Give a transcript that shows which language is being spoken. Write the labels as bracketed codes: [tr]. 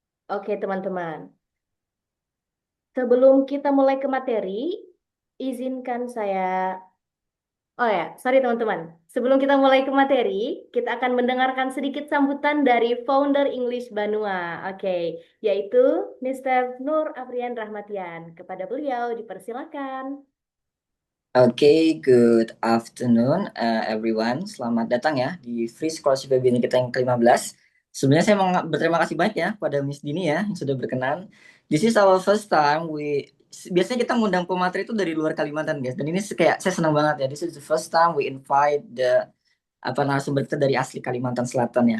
[id] Oke, teman-teman. Sebelum kita mulai ke materi, izinkan saya. Oh ya, sorry teman-teman. Sebelum kita mulai ke materi, kita akan mendengarkan sedikit sambutan dari founder English Banua. Oke, yaitu Mr. Nur Afrian Rahmatian. Kepada beliau dipersilakan. [en] Oke, good afternoon everyone. [id] Selamat datang ya di Free Scholarship Webinar kita yang ke-15. Sebenarnya saya mau berterima kasih banyak ya pada Miss Dini ya yang sudah berkenan. [en] This is our first time [id] biasanya kita ngundang pemateri itu dari luar Kalimantan guys. Dan ini kayak saya senang banget ya. [en] This is the first time we invite the [id] narasumber kita dari asli Kalimantan Selatan ya.